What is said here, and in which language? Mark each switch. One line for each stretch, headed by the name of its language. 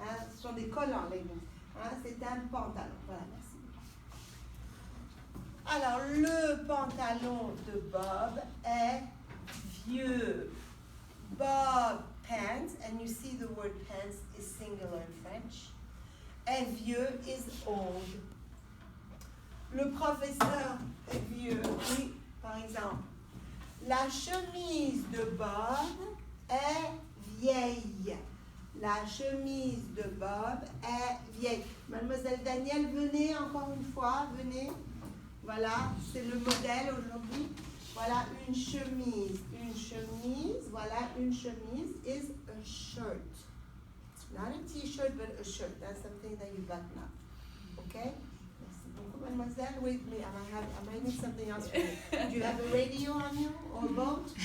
French: Ce sont des collants, leggings. C'est un pantalon. Voilà, merci. Alors, le pantalon de Bob est vieux.
English: Bob pants, and you see the word pants is singular in French.
French: Et vieux
English: is old.
French: Le professeur est vieux. Oui, par exemple. La chemise de Bob est vieille. La chemise de Bob est vieille. Mademoiselle Danielle, venez encore une fois, venez. Voilà, c'est le modèle aujourd'hui. Voilà une chemise. Voilà une chemise
English: is a shirt. It's not a t-shirt, but a shirt. That's something that you button up. Okay?
French: Merci beaucoup, mademoiselle.
English: Wait, I might need something else for you. Do you have a radio on you or a boat?